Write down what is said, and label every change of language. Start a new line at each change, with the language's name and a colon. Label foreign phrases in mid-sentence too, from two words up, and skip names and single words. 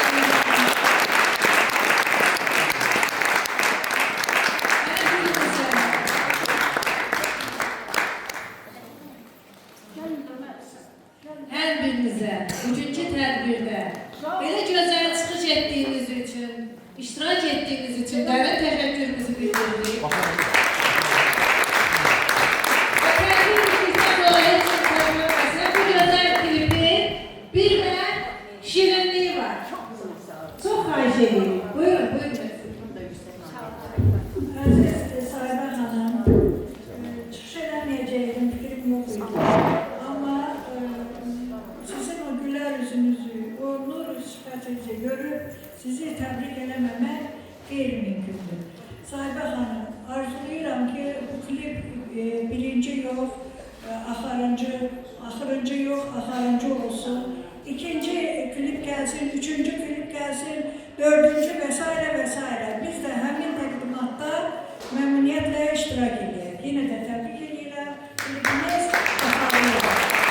Turkish: Her birinize, üçüncü tedbirde böyle güzel çıkış ettiğiniz için, iştirak ettiğiniz için devlet teşekkürümüzü bildiririk. Bu güzel klibi bir de şirinliği var. Çok hayşeli. Buyurun, buyurun.
Azerbaijani: Aziz Sahibə xanım, çıxış eləməyəcəkdim, fikrim yox idi. Amma sizin o gülər üzünüzü, o nur sifətinizi görüb, sizi təbrik eləməmək qeyri-mümkündür. Sahibə xanım, arzulayıram ki, bu klip birinci yox, axırıncı yox, axırıncı olsun. İkinci klip gəlsin, üçüncü klip gəlsin, dördüncü və s. və s. Biz də həmin təqdimatda məmnuniyyətlə iştirak edək. Yenə də təbrik edirəm. Klibimiz baxarlıdır.